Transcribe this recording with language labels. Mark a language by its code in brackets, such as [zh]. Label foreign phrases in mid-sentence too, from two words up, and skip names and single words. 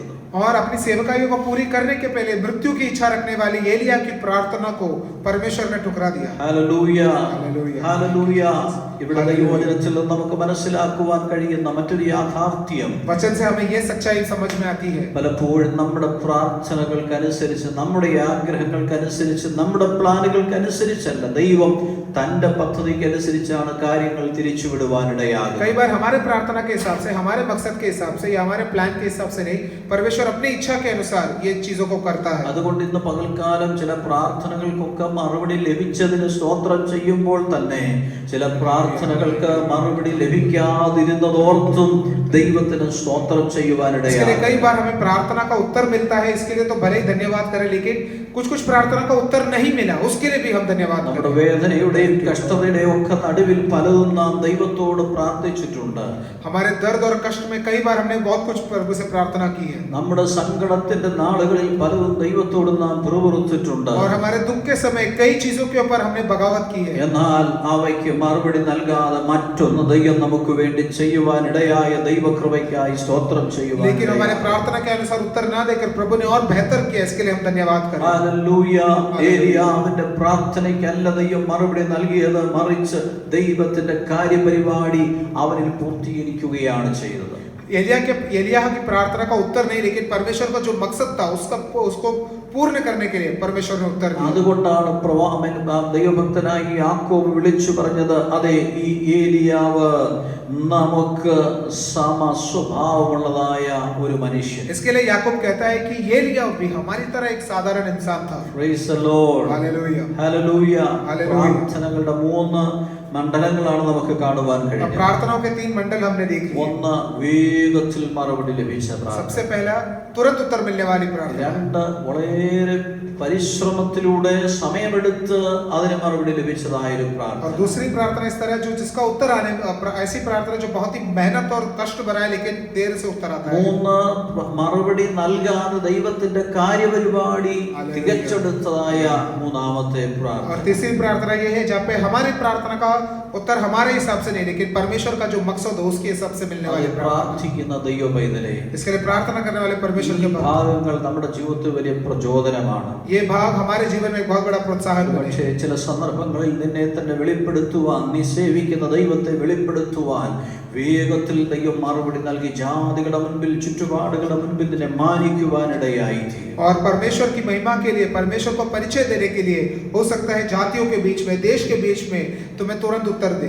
[hi] और अपनी सेवकाइयों को पूरी करने के पहले मृत्यु की इच्छा रखने वाली एलिया की प्रार्थना को परमेश्वर ने ठुकरा दिया। [ml] ഹല്ലേലൂയ, ഹല്ലേലൂയ. ഹല്ലേലൂയ. ഇവിടെ ദൈവവചനത്തിൽ നമുക്ക് മനസ്സിലാക്കുവാൻ കഴിയുന്ന മറ്റൊരു യാഥാർത്ഥ്യം, [hi] वचन से हमें ये सच्चाई समझ में आती है। [ml] പലപ്പോഴും നമ്മുടെ പ്രാർത്ഥനകൾക്കനുസരിച്ച്, നമ്മുടെ ആഗ്രഹങ്ങൾക്കനുസരിച്ച്, നമ്മുടെ പ്ലാനുകൾക്കനുസരിച്ചല്ല, ദൈവം തന്റെ പദ്ധതിക്കനുസരിച്ചാണ് കാര്യങ്ങൾ തിരിച്ചുവിടുവാനിടയാകുന്നത്. [hi] कई बार हमारे प्रार्थना के हिसाब से, हमारे मकसद के हिसाब से या हमारे प्लान के हिसाब से नहीं, परमेश्वर अपनी इच्छा के अनुसार ये चीजों को करता है। [ml] അതുകൊണ്ട് ഇന്ന് പകൽക്കാലം ചില പ്രാർത്ഥനകൾക്കൊക്കെ മറുപടി ലഭിച്ചതിന് സ്തോത്രം ചെയ്യുമ്പോൾ തന്നെ ചില പ്രാർത്ഥനകൾക്ക് മറുപടി ലഭിക്കാതിരുന്നതോർത്തും ദൈവത്തിന് സ്തോത്രം ചെയ്യുവാനിടയാണ്. [hi] कई बार हमें प्रार्थना का उत्तर मिलता है, इसके लिए तो भले ही धन्यवाद करें, लेकिन कुछ कुछ प्रार्थना का उत्तर नहीं मिला, उसके लिए भी हम धन्यवाद [ml] നമ്മുടെ [hi] करें। [ml] വേദനയുടെയും കഷ്ടതയുടെയും ഒക്കെ നടുവിൽ പലതും നാം ദൈവത്തോട് പ്രാർത്ഥിച്ചിട്ടുണ്ട്. [hi] हमारे दर्द और कष्ट में कई बार हमने बहुत कुछ प्रभु से प्रार्थना की है, [ml] നമ്മുടെ സങ്കടത്തിന്റെ നാളുകളിൽ പലതും ദൈവത്തോട് നാം പിറുപിറുത്തിട്ടുണ്ട്. [hi] और हमारे दुख के समय कई चीजों के ऊपर हमने बगावत की है। [ml] എന്നാൽ അവയ്ക്ക് മറുപടി നൽകാതെ മറ്റൊന്ന് ദൈവം നമുക്ക് വേണ്ടി ചെയ്യുവാൻ ഇടയായ ദൈവകൃപയ്ക്കായി സ്തോത്രം ചെയ്യുവാൻ [hi] लेकिन हमारे [ml] ഇടയായി. [hi] प्रार्थना के अनुसार उत्तर ना देकर प्रभु ने और बेहतर किया, इसके लिए हम धन्यवाद करें। [ml] ഹല്ലേലൂയ. ഏലിയാവിന്റെ പ്രാർത്ഥനയ്ക്കല്ല ദൈവം മറുപടി നൽകിയത്, മറിച്ച് ദൈവത്തിന്റെ കാര്യപരിപാടി അവനിൽ പൂർത്തീകരിക്കുകയാണ് ചെയ്തത്. [hi] एलिया की प्रार्थना का उत्तर नहीं, लेकिन परमेश्वर का जो मकसद था उसको पूर्ण करने के लिए परमेश्वर ने उत्तर दिया। [ml] അതുകൊണ്ടാണ് ദൈവഭക്തനായ യാക്കോബ് വിളിച്ചു പറഞ്ഞത്, അതെ ഈ ഏലിയാവ് നമുക്ക് സമ സ്വഭാവമുള്ളതായ ഒരു മനുഷ്യൻ. [hi] इसके लिए याकूब कहता है कि एलिया भी हमारी तरह एक साधारण इंसान था। [en] Praise the Lord. [hi] हालेलुया। [ml] ഹല്ലേലൂയ. ഹല്ലേലൂയ. പ്രാർത്ഥനകളുടെ 3 മണ്ഡലങ്ങളാണ് നമുക്ക് കാണുവാൻ [hi] और [ml] കഴിയുന്നത്. [hi] प्रार्थनाओं के 3 मंडल हमने देख लिए। [ml] ഒന്ന് വേഗത്തിൽ മറുപടി ലഭിച്ച പ്രാർത്ഥന. [hi] सबसे पहला तुरंत उत्तर मिलने वाली प्रार्थना। [ml] 2 വളരെ പരിശ്രമത്തിലൂടെ സമയമെടുത്ത് അതിന് മറുപടി ലഭിച്ചതായ ഒരു [hi] और [ml] പ്രാർത്ഥന. [hi] दूसरी प्रार्थना इस तरह जिसका उत्तर आने ऐसी प्रार्थना जो बहुत ही मेहनत और कष्ट भरा है, लेकिन देर से उत्तर आता है। [ml] 3 മറുപടി നൽകാതെ ദൈവത്തിന്റെ കാര്യപരിപാടി തികച്ചെടുത്തതായ മൂന്നാമത്തെ [hi] और [ml] പ്രാർത്ഥന. [hi] तीसरी प्रार्थना ये है जहाँ पे हमारी प्रार्थना का उत्तर हमारे हिसाब से नहीं, लेकिन परमेश्वर का जो मकसद हो उसके हिसाब से मिलने वाली प्रार्थना। [ml] പ്രാർത്ഥിക്കുന്ന ദൈവ പൈതലേ, [hi] इसके लिए प्रार्थना करने वाले परमेश्वर [ml] ഈ [hi] के पास [ml] ഭാഗങ്ങൾ നമ്മുടെ ജീവിതത്തിൽ വലിയ പ്രചോദനമാണ്. [hi] ये भाग हमारे जीवन में एक बहुत बड़ा प्रोत्साहन बने। [ml] പക്ഷേ ചില സന്ദർഭങ്ങളിൽ നിന്നെ തന്നെ വെളിപ്പെടുത്തുവാൻ, നീ സേവിക്കുന്ന ദൈവത്തെ വെളിപ്പെടുത്തുവാൻ വേഗത്തിൽ ദൈവം മറുപടി നൽകി ജാതികളുടെ മുൻപിൽ, ചുറ്റുപാടുകളുടെ മുൻപിൽ നിന്നെ മാനിക്കുവാനിടയായി തീരും. [hi] और परमेश्वर की महिमा के लिए, परमेश्वर को परिचय देने के लिए हो सकता है जातियों के बीच में, देश के बीच में तुम्हें तुरंत उत्तर दे।